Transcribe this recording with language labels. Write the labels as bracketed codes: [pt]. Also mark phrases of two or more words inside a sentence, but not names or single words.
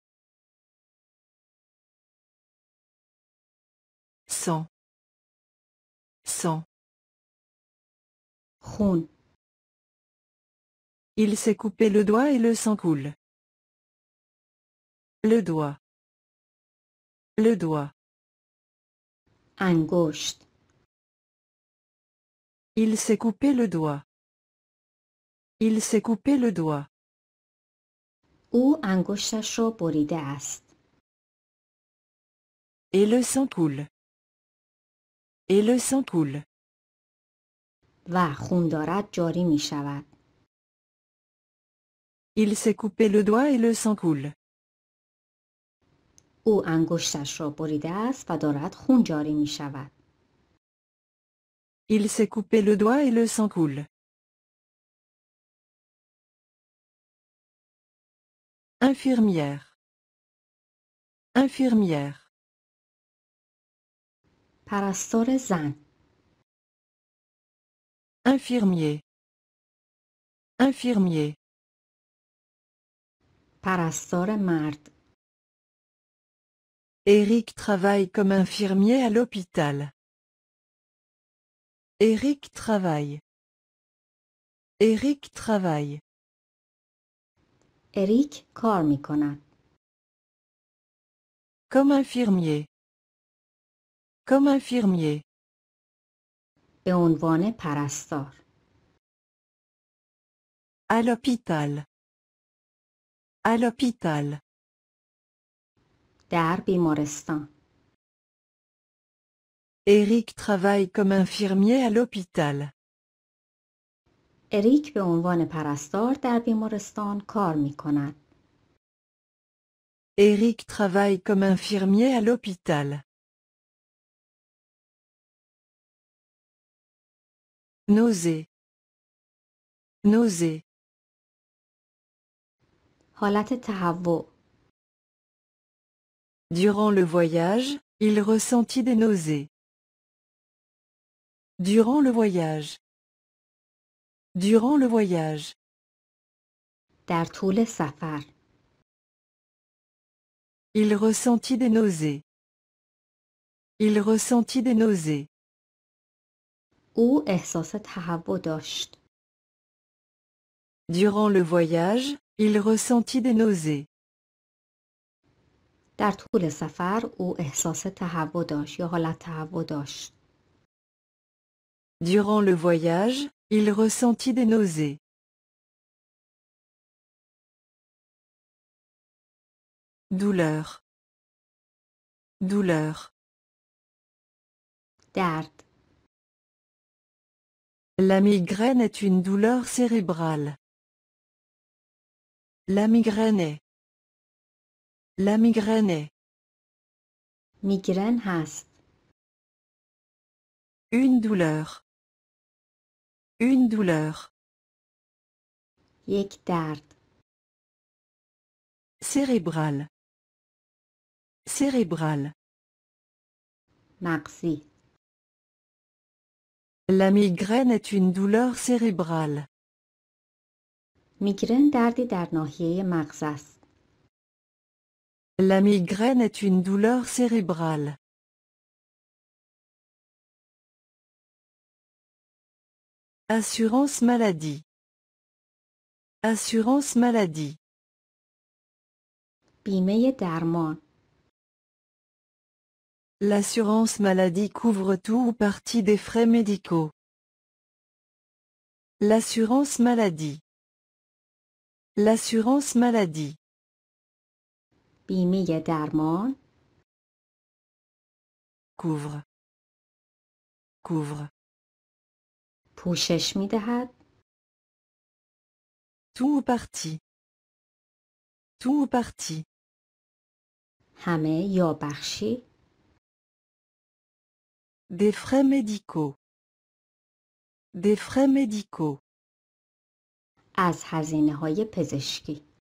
[fr] Sang. Sang. [fa] خون. [fr] Il s'est coupé le doigt et le sang coule. Le doigt. Le doigt. [fa] انگشت. [fr] Il s'est coupé le doigt. Il s'est coupé le doigt. [fa] او انگشتش را بریده است. [fr] Et le sang coule. Et le sang coule. [fa] و خون دارد جاری می شود. [fr] Il s'est coupé le doigt et le sang coule. [fa] او انگشتش را بریده است و دارد خون جاری می شود. [fr] Il s'est coupé le doigt et le sang coule. Infirmière. Infirmière. [fa] پرستار زن. [fr] Infirmier. Infirmier. [fa] پرستار مرد. [fr] Eric travaille comme infirmier à l'hôpital. Eric travaille. Eric travaille. [fa] اریک کار می کند. [fr] Comme infirmier. Comme infirmier. [fa] به عنوان پرستار. [fr] À l'hôpital. À l'hôpital. [fa] در بیمارستان. [fr] Eric travaille comme infirmier à l'hôpital. [fa] اریک به عنوان پرستار در بیمارستان کار می کند. [fr] Eric travaille comme infirmier à l'hôpital. Nausée. Nausée. [fa] حالت تهوع. [fr] Durant le voyage, il ressentit des nausées. Durant le voyage. Durant le voyage. [fa] در طول سفر. [fr] Il ressentit des nausées. Il ressentit des nausées. [fa] او احساس تهوع داشت. [fr] Durant le voyage, il ressentit des nausées. [fa] در طول سفر او احساس تهوع داشت یا حالت تهوع داشت. [fr] Durant le voyage, il ressentit des nausées. Douleur. Douleur. [fa] درد. [fr] La migraine est une douleur cérébrale. La migraine est. La migraine est. [fa] میگرن هست. [fr] Une douleur. Une douleur. [fa] یک درد. [fr] Cérébrale. Cérébrale. [fa] مغزی. [fr] La migraine est une douleur cérébrale. [fa] میگرن دردی در ناحیه مغز است. [fr] La migraine est une douleur cérébrale. Assurance maladie. Assurance maladie. [fa] بیمه درمان. [fr] L'assurance maladie couvre tout ou partie des frais médicaux. L'assurance maladie. L'assurance maladie. [fa] بیمه درمان. [fr] Couvre. Couvre. [fa] پوشش می دهد. [fr] Tout ou partie. Tout ou partie. [fa] همه یا بخشی. [fr] Des frais médicaux. Des frais médicaux. [fa] از هزینه های پزشکی.